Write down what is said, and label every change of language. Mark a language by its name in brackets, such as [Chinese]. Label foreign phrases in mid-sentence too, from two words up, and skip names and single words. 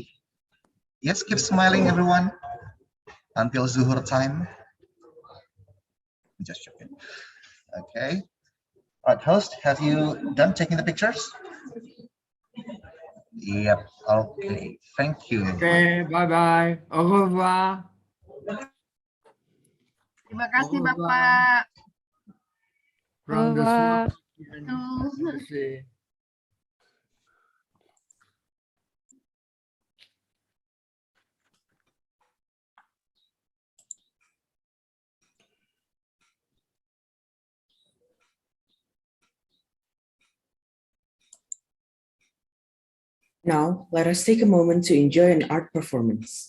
[English] Yes, keep smiling, everyone, until Zuhur time. Just checking. Okay. All right, host, have you done taking the pictures? Yep. Okay. Thank you. Okay, bye-bye. [French] Au revoir. [Indonesian] Terima kasih [French] Au revoir. [English] Bapak. From the revoir. Sulawesi. Now, let us take a moment to enjoy an art performance.